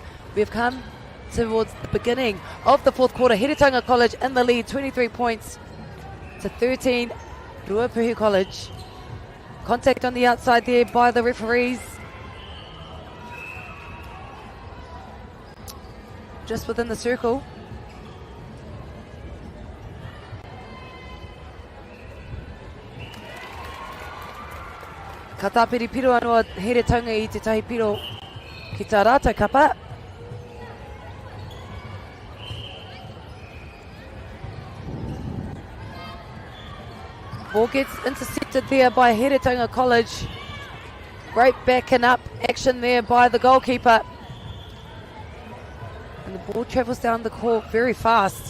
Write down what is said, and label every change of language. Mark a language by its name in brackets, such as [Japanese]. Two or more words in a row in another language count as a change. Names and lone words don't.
[English] We've come towards the beginning of the fourth quarter. Heretaunga College in the lead, 23 points to 13 Ruapehu College. Contact on the outside there by the referees. Just within the circle. [Māori] Ka tāpiri piro anō Heretaunga I te tahi piro ki tā rātou kapa. [English] Ball gets intercepted there by Heretaunga College. Great backing up action there by the goalkeeper. And the ball travels down the court very fast.